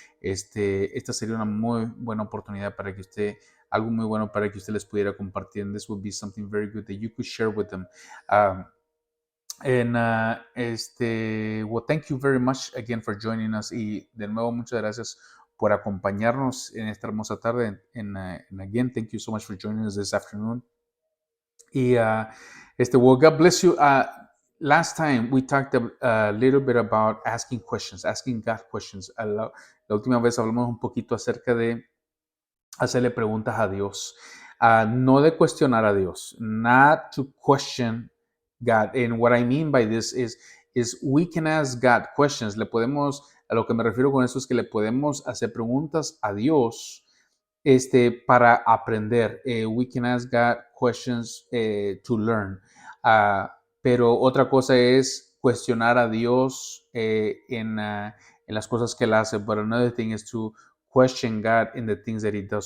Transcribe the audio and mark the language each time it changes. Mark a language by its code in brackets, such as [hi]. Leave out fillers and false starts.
[es] Esta sería una muy buena oportunidad para que usted, algo muy bueno para que usted les pudiera compartir. [en] And this would be something very good that you could share with them. Well, thank you very much again for joining us. [es] Y de nuevo, muchas gracias por acompañarnos en esta hermosa tarde. [en] And again, thank you so much for joining us this afternoon. Y well, God bless you. Last time we talked a little bit about asking questions, asking God questions. [es] La última vez hablamos un poquito acerca de hacerle preguntas a Dios. No de cuestionar a Dios, [en] not to question God. And what I mean by this is we can ask God questions. [es] A lo que me refiero con eso es que le podemos hacer preguntas a Dios para aprender. [en] We can ask God questions to learn. [es] Pero otra cosa es cuestionar a Dios en las cosas que Él hace. [en] But another thing is to question God in the things that He does.